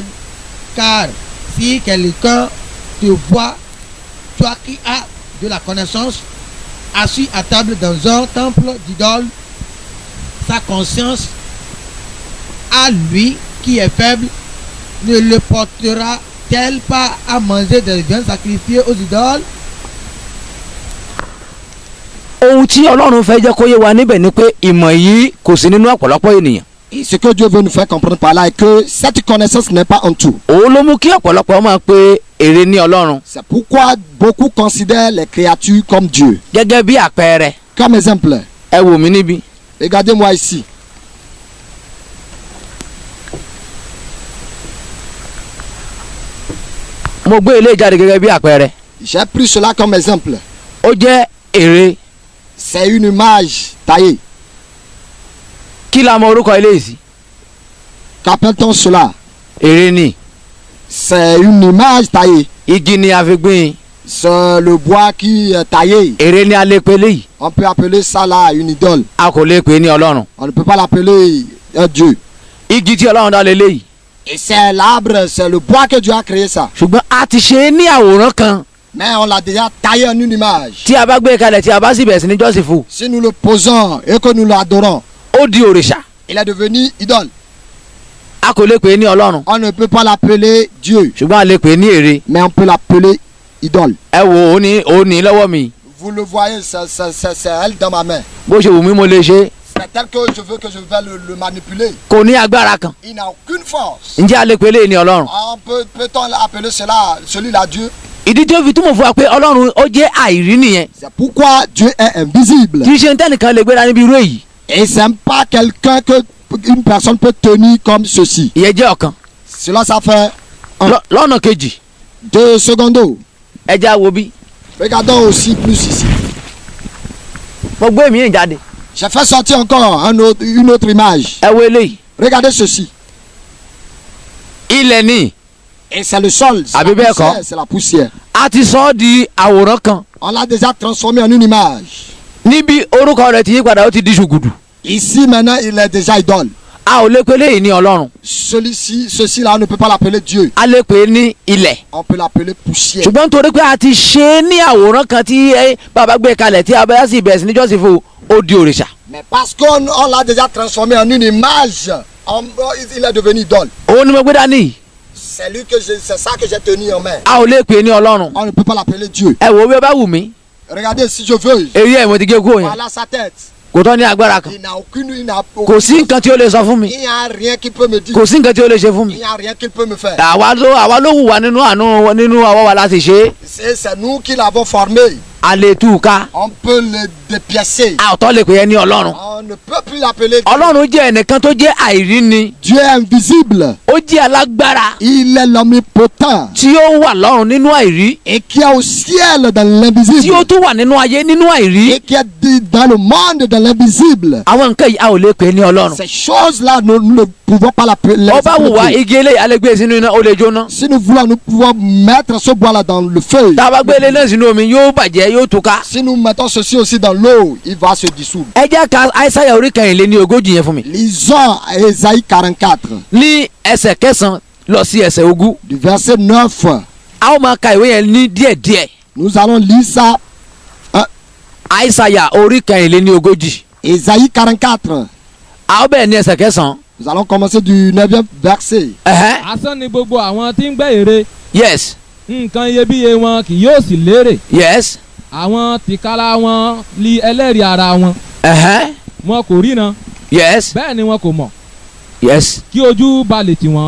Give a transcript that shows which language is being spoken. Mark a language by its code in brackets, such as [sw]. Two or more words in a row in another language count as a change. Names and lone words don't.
[fr] Car si quelqu'un te voit, toi qui as de la connaissance, assis à table dans un temple d'idole, sa conscience à lui qui est faible ne le portera-t-elle pas à manger des viandes sacrifiées aux idoles? [yo] ohun tí Ọlọ́run fẹ́ jẹ́ kó yé wa níbẹ̀ ni pé ìmọ̀ yìí kò sí nínú ọ̀pọ̀lọpọ̀ ènìyàn. [fr] Et ce que Dieu veut nous faire comprendre par là est que cette connaissance n'est pas en tout. [yo] òun ló mú kí ọ̀pọ̀lọpọ̀ máa pe ère ní Ọlọ́run. [fr] C'est pourquoi beaucoup considèrent les créatures comme Dieu. [yo] gẹ́gẹ́ bí àpẹẹrẹ. [fr] Comme exemple, [yo] ẹ wò mí níbí. [fr] regardez-moi ici. [yo] mo gbé ilé jáde gẹ́gẹ́ bí àpẹẹrẹ. [fr] J'ai pris cela comme exemple. [yo] ó jẹ́ ère. [fr] C'est une image taillée. [yo] kí la mọ orúkọ ilé yìí sí. [fr] Qu'appelle-t-on cela? [yo] ère ni. [fr] C'est une image taillée. [yo] igi ni a fi gbìn. [fr] C'est le bois qui est taillé. [yo] ère ni a lè pe léyìí. [fr] On peut appeler ça là une idole. [yo] a kò lè pè ní Ọlọ́run. [fr] On ne peut pas l'appeler un Dieu. [yo] igi tí Ọlọ́run dá lé léyìí. [fr] Et c'est l'arbre, c'est le bois que Dieu a créé ça. [yo] ṣùgbọ́n a ti ṣe é ní àwòrán kan. [fr] Mais on l'a déjà taillé en une image. [yo] tí a bá gbé kalẹ̀ tí a bá sì bẹ̀rẹ̀ sí ní jọ́sìn fún. [fr] Si nous le posons et que nous l'adorons, [yo] ó di òrìṣà. [fr] il est devenu idole. [yo] a kò lè pè ní Ọlọ́run. [fr] On ne peut pas l'appeler Dieu, [yo] ṣùgbọ́n a lè pè ní ère. [fr] mais on peut l'appeler idole. [yo] ẹ wo ó ní lọ́wọ́ mi. [fr] Vous le voyez, c'est elle dans ma main. [yo] bó ṣe wù mí mo lè ṣe. [fr] C'est tel que je veux le manipuler. [yo] kò ní agbára kan. [fr] Il n'a aucune force. [yo] ǹjẹ́ a lè pè lé ní Ọlọ́run. [fr] Peut-on appeler celui-là Dieu? [yo] ìdí tí ó fi túmọ̀ fún wa pé Ọlọ́run ó jẹ́ àìrí nìyẹn. [fr] C'est pourquoi Dieu est invisible. [yo] kì í ṣe ntẹ́nìkan lè gbéra níbi irú èyí. [fr] Et c'est pas quelqu'un que une personne peut tenir comme ceci. [yo] ìyẹn jẹ́ ọ̀kan. [fr] Cela, ça fait [yo] lọ́nà kejì. [fr] 2 secondes. [yo] ẹ já wo bí. [fr] Regardons aussi plus ici. [yo] mo gbé mi jáde. [fr] J'ai fait sortir encore une autre image. [yo] ẹ wo eléyìí. [fr] Regardez ceci. [yo] ilẹ̀ ni. [fr] Et c'est le sol. C'est la poussière. [yo] a ti sọ ọ́ di àwòrán kan. [fr] On l'a déjà transformé en une image. [yo] níbi orúkọ rẹ̀ ti yí padà ó ti di ṣùgùdù. [fr] Ici maintenant il est déjà idole. [yo] a ò lè pè léyìí ní Ọlọ́run. [fr] Ceci là on ne peut pas l'appeler Dieu. [yo] a lè pè ní ilẹ̀. [fr] On peut l'appeler poussière. [yo] ṣùgbọ́n nítorí pé a ti ṣe é ní àwòrán kan tí bàbá gbé kalẹ̀ tí a bá sì bẹ̀rẹ̀ sí ní jọ́sìn fún ó di òrìṣà. [fr] Mais parce qu'on l'a déjà transformé en une image, il est devenu idole. [yo] òun ni mo gbé dání. [fr] C'est ça que j'ai tenu en main. [yo] a ò lè pè ní Ọlọ́run. [fr] On ne peut pas l'appeler Dieu. [yo] ẹ wo bí ó bá wù mí. [fr] Regardez si je veux. [yo] èyí ẹ̀ mo ti gé kúrò yẹn. [fr] Voilà sa tête. [yo] kò tọ́ ní agbára kan. [fr] Il n'a aucune. [yo] kò sí nǹkan tí ó lè sọ fún mi. [fr] Il n'y a rien qui peut me dire. [yo] kò sí nǹkan tí ó lè ṣe fún mi. [fr] Il n'y a rien qu'il peut me faire. [yo] àwa ló wù wá nínú àwọ̀ wa láti ṣe é. [fr] C'est nous qui l'avons formé. [yo] a lè tú u ká. [fr] On peut le dépiécer. [yo] a ò tọ́ lè pè é ní ọlọ́run. [fr] On ne peut plus l'appeler Dieu. [yo] ọlọ́run jẹ́ ẹnìkan tó jẹ́ àìrí ni. [fr] Dieu est invisible. [yo] ó jẹ́ alágbára. [fr] Il est l'omnipotent. [yo] tí ó wà lọ́run nínú àìrí. [fr] Et qui est au ciel dans [yo] tí [fr] l'invisible. [yo] ó tún wà nínú ayé nínú àìrí. [fr] Et qui est dans le monde dans l'invisible. [yo] àwọn nǹkan yìí a ò lè pè é ní ọlọ́run. [fr] Ces choses-là, nous ne pouvons pas l'appeler. [yo] ó bá wù wá igi eléyìí a lè gbé sínú iná ó lè jóná. [fr] Si nous voulons, nous pouvons mettre ce bois-là dans le feu. [yo] tá a bá gbé ilé náà sínú omi yóò bàjẹ́ yóò tú ká. [fr] Si nous mettons ceci aussi dans l'eau, il va se dissoudre. [yo] ẹ jẹ́ ká Aísáyà orí kẹrìnléníogójì yẹn fún mi. [fr] Lisons Ésaïe 44, [yo] ní ẹsẹ̀ kẹsàn-án lọ sí ẹsẹ̀ ogún. [fr] du verset 9. [yo] a ó máa ka ìwé yẹn ní díẹ̀díẹ̀. [fr] Nous allons lire ça. [yo] Aísáyà orí kẹrìnléníogójì. [fr] Ésaïe 44. [yo] a ó bẹ̀rẹ̀ ní ẹsẹ̀ kẹsàn-án. [fr] Nous allons commencer du 9e verset. [yo] asán ni gbogbo àwọn tí ń gbẹ́ ère. [en] Yes. [yo] nǹkan iyebíye wọn kì yóò sì lérè. [en] Yes. [yo] àwọn tìkára wọn li ẹlẹ́rìí ara wọn. wọn kò ríran. [en] Yes. [yo] bẹ́ẹ̀ ni wọn kò mọ̀. [en] Yes. [yo] kí ojú balẹ̀ tì wọ́n.